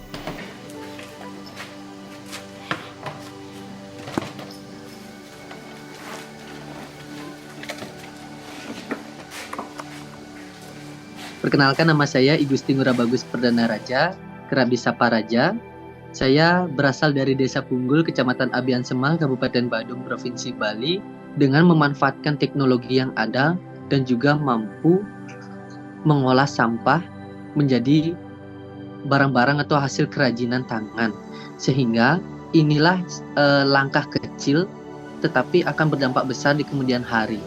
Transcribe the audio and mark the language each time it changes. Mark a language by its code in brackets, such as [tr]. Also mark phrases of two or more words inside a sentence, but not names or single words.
[id] Perkenalkan, nama saya I Gusti Ngurah Bagus Perdana Raja, kerap disapa Raja. Saya berasal dari Desa Punggul, Kecamatan Abian Semang, Kabupaten Badung, Provinsi Bali, dengan memanfaatkan teknologi yang ada dan juga mampu mengolah sampah menjadi barang-barang atau hasil kerajinan tangan. Sehingga inilah langkah kecil tetapi akan berdampak besar di kemudian hari.